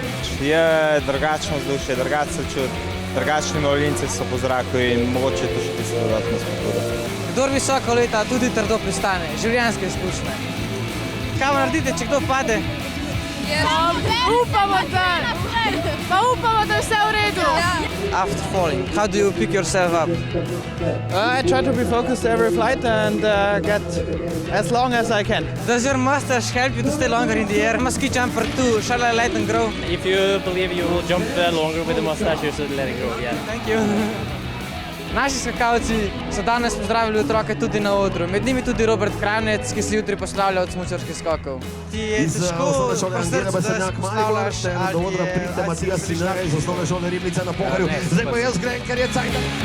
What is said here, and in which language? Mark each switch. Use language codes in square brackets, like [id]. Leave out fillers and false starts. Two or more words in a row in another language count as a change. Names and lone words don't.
[sl] Je drugačno vzdušje, drugače se čuti, drugačni mravljinci so po zraku in mogoče to še tisto dodatno spodbuda. Kdor visoko leta, tudi trdo pristane, življenjske izkušnje. Kaj naredite, če kdo pade? Upamo, da je vse v redu. [en] After falling, how do you pick yourself up? I try to be focused every flight and get as long as I can. Does your mustache help you to stay longer in the air? I'm a ski jumper too. Shall I let them grow? If you believe you will jump longer with the mustache, you should let it grow, yeah. Thank you. [sl] Naši skakalci so danes pozdravili otroke tudi na odru. Med njimi tudi Robert Kravnec, ki se jutri poslavlja od smučarskih skokov. Ti je težko po srcu, da se poslavljaš, ali je Matija Sinar iz osnovne šole Ribnica na Pohorju. Zdaj pa jaz grem, ker je cajt.